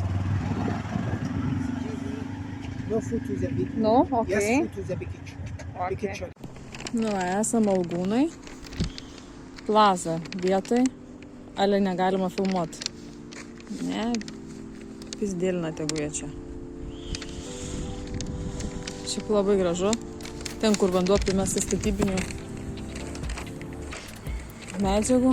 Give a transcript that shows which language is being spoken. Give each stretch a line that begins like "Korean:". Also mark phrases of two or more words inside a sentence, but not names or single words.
English: No food to the big.
Lithuanian: Nu, okei.
English: Yes, food to the big kitchen. Big Okay. kitchen.
Lithuanian: Nu, esam Elgūnai. Plaza vietoj. Ale negalima filmuoti. Ne, pizdėlina tegu jie čia. Šiaip labai gražu. Ten, kur vanduo primestas statybinių medžiagų.